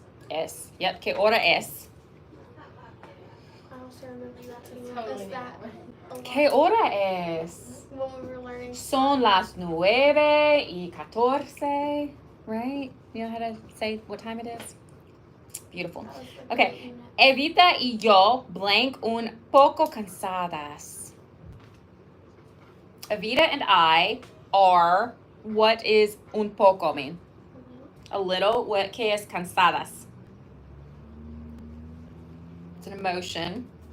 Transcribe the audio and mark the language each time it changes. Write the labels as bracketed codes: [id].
[es] Es. Yep. Que hora es? [en] I also remember you asking totally us that. [es] Que hora es? [en] When we were learning. [es] Son las 9:14. Right? [en] You know how to say what time it is? Beautiful. Okay. [es] Evita y yo blank un poco cansadas. [en] Evita and I are, what is un poco mean? A little. What que es cansadas? It's an emotion.